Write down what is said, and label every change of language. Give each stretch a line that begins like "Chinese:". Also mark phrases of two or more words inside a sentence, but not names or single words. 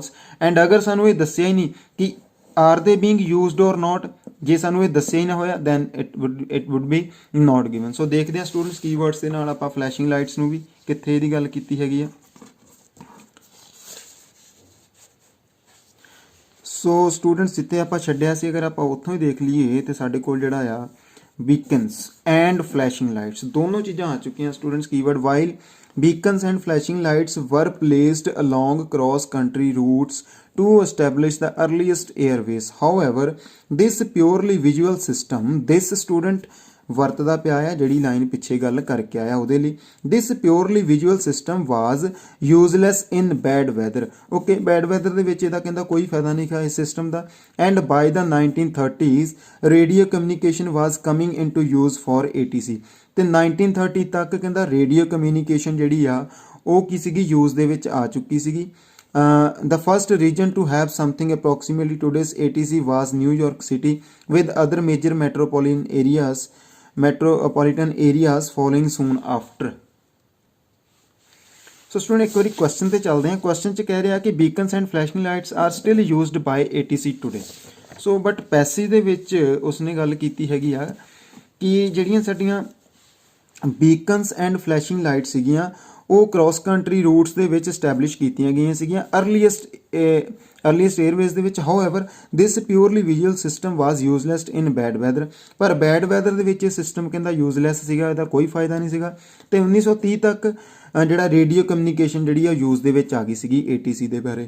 Punjabi: ਐਂਡ ਅਗਰ ਸਾਨੂੰ ਇਹ ਦੱਸਿਆ ਹੀ ਨਹੀਂ ਕਿ
English: are they being used or not,
Punjabi: ਜੇ ਸਾਨੂੰ ਇਹ ਦੱਸਿਆ ਹੀ ਨਾ ਹੋਇਆ
English: then it would be not given.
Punjabi: ਸੋ ਦੇਖਦੇ ਹਾਂ
English: students keywords
Punjabi: ਦੇ ਨਾਲ ਆਪਾਂ
English: flashing lights
Punjabi: ਨੂੰ ਵੀ ਕਿੱਥੇ ਇਹਦੀ ਗੱਲ ਕੀਤੀ ਹੈਗੀ ਆ।
English: so students
Punjabi: ਜਿੱਥੇ ਆਪਾਂ ਛੱਡਿਆ ਸੀ ਅਗਰ ਆਪਾਂ ਉੱਥੋਂ ਹੀ ਦੇਖ ਲਈਏ ਤੇ ਸਾਡੇ ਕੋਲ ਜਿਹੜਾ ਆ
English: beacons and flashing lights
Punjabi: ਦੋਨੋਂ ਚੀਜ਼ਾਂ ਆ ਚੁੱਕੀਆਂ
English: students keyword. ਵਾਈਲ beacons and flashing lights were placed along cross country routes to establish the earliest airways, however this purely visual system, this student
Punjabi: ਵਰਤਦਾ ਪਿਆ ਆ ਜਿਹੜੀ ਲਾਈਨ ਪਿੱਛੇ ਗੱਲ ਕਰਕੇ ਆਇਆ ਉਹਦੇ ਲਈ।
English: this purely visual system was useless in bad weather.
Punjabi: ਓਕੇ,
English: bad weather
Punjabi: ਦੇ ਵਿੱਚ ਇਹਦਾ ਕਹਿੰਦਾ ਕੋਈ ਫਾਇਦਾ ਨਹੀਂ ਹੈ ਇਸ ਸਿਸਟਮ ਦਾ।
English: and by the 1930s radio communication was coming into use for ATC
Punjabi: ਤੇ 1930 ਤੱਕ ਕਹਿੰਦਾ
English: radio communication
Punjabi: ਜਿਹੜੀ ਆ ਉਹ ਕੀ ਸੀਗੀ ਯੂਜ਼ ਦੇ ਵਿੱਚ ਆ ਚੁੱਕੀ ਸੀਗੀ।
English: The first region to have something approximately today's ATC was New York City, with other major metropolitan areas following soon after. So student
Punjabi: ਇੱਕ ਵਾਰੀ question ਤੇ ਚੱਲਦੇ ਹਾਂ।
English: question
Punjabi: 'ਚ ਕਹਿ ਰਿਹਾ ਕਿ
English: beacons and flashing lights are still used by ATC today. So but passage
Punjabi: ਦੇ ਵਿੱਚ ਉਸਨੇ ਗੱਲ ਕੀਤੀ ਹੈਗੀ ਆ ਕਿ ਜਿਹੜੀਆਂ ਸਾਡੀਆਂ
English: beacons and flashing lights
Punjabi: ਸੀਗੀਆਂ ਉਹ
English: cross country routes
Punjabi: ਦੇ ਵਿੱਚ ਸਟੈਬਲਿਸ਼ ਕੀਤੀਆਂ ਗਈਆਂ ਸੀਗੀਆਂ
English: earliest airways
Punjabi: ਦੇ ਵਿੱਚ।
English: however this purely visual system was useless in bad weather,
Punjabi: ਪਰ
English: bad weather
Punjabi: ਦੇ ਵਿੱਚ ਇਹ ਸਿਸਟਮ ਕਹਿੰਦਾ ਯੂਜ਼ਲੈਸ ਸੀਗਾ, ਇਹਦਾ ਕੋਈ ਫਾਇਦਾ ਨਹੀਂ ਸੀਗਾ। ਤੇ 1930 ਤੱਕ ਜਿਹੜਾ
English: radio communication
Punjabi: ਜਿਹੜੀ ਆ ਯੂਜ਼ ਦੇ ਵਿੱਚ ਆ ਗਈ ਸੀਗੀ ATC ਦੇ ਬਾਰੇ।